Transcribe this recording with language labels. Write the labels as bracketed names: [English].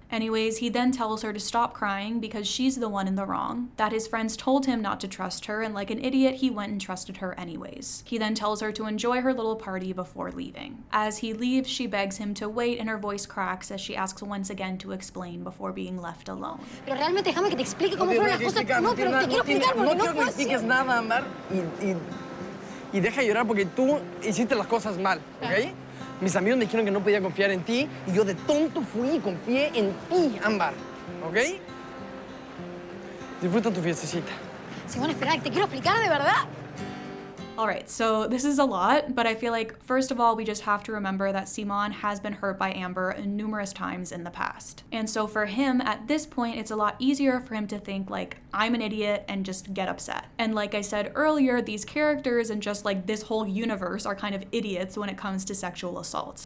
[English] Anyways, he then tells her to stop crying because she's the one in the wrong, that his friends told him not to trust her, and like an idiot, he went and trusted her anyways. He then tells her to enjoy her little party before leaving. As he leaves, she begs him to wait, and her voice cracks as she asks once again to explain before being left alone. [Spanish] Pero realmente déjame que te explique cómo fueron las cosas. No, pero te quiero explicar porque no fue así. No quiero que expliques nada, ámbar, y deja de llorar porque tú hiciste las cosas mal, ¿ok? Mis amigos me dijeron que no podía confiar en ti y yo de tonto fui y confié en ti, ámbar, ¿ok? Disfruta tu fiestecita. Simón, espera, te quiero explicar de verdad. [English] Alright, so this is a lot, but I feel like, first of all, we just have to remember that Simón has been hurt by Amber numerous times in the past. And so for him, at this point, it's a lot easier for him to think, like, I'm an idiot and just get upset. And like I said earlier, these characters and just like this whole universe are kind of idiots when it comes to sexual assaults.